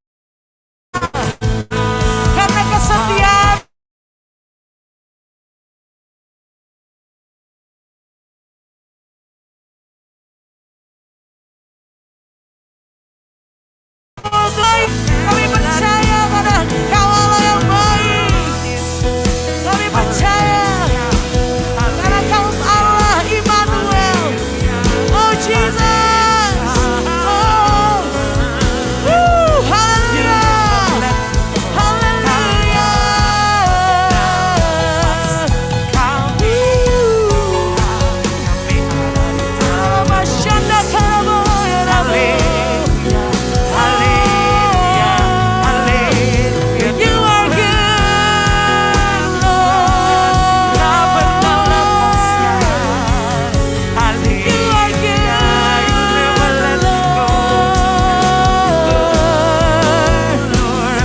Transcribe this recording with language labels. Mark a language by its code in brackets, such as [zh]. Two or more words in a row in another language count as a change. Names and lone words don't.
[id] karena kesetiaan baik. Kami percaya pada Kau Allah yang baik. Kami percaya karena Kau Allah Immanuel. [en] Oh Jesus. Oh. [id] Haleluya. Haleluya. Masyanda karaboya rabe. [en] You are good, Lord. You are good, Lord.